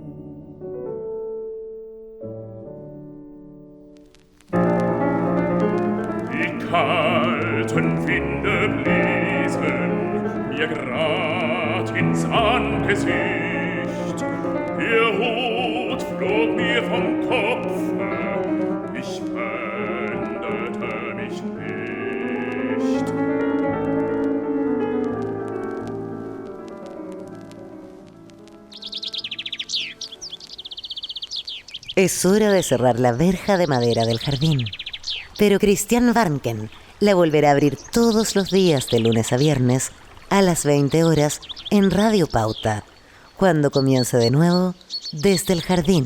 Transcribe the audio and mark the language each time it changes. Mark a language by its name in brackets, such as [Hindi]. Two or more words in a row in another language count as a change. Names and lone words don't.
[German] Die kalten Winde bliesen mir grad ins Angesicht. Der Hut flog mir vom Kopfe, ich wendete mich nicht. [Spanish] Es hora de cerrar la verja de madera del jardín. Pero Christian Warnken la volverá a abrir todos los días de lunes a viernes a las 20 horas en Radio Pauta, cuando comience de nuevo Desde el Jardín.